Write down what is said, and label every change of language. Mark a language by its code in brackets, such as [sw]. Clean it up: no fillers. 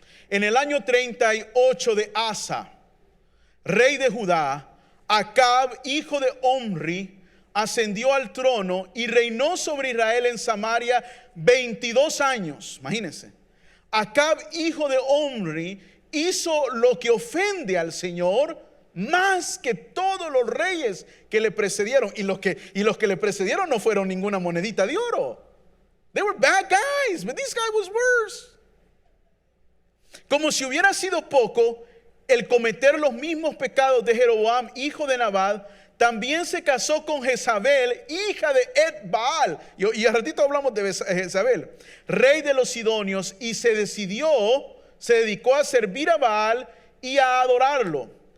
[es] En el año 38 de Asa, rey de Judá, Acab, hijo de Omri, ascendió al trono y reinó sobre Israel en Samaria 22 años. Imagínense. Acab, hijo de Omri, hizo lo que ofende al Señor más que todos los reyes que le precedieron. Y los que le precedieron no fueron ninguna monedita de oro. [en] They were bad guys, but this guy was worse. [es] Como si hubiera sido poco el cometer los mismos pecados de Jeroboam, hijo de Nabat, también se casó con Jezabel, hija de Etbaal. Y al ratito hablamos de Jezabel, rey de los sidonios, y se dedicó a servir a Baal y a adorarlo.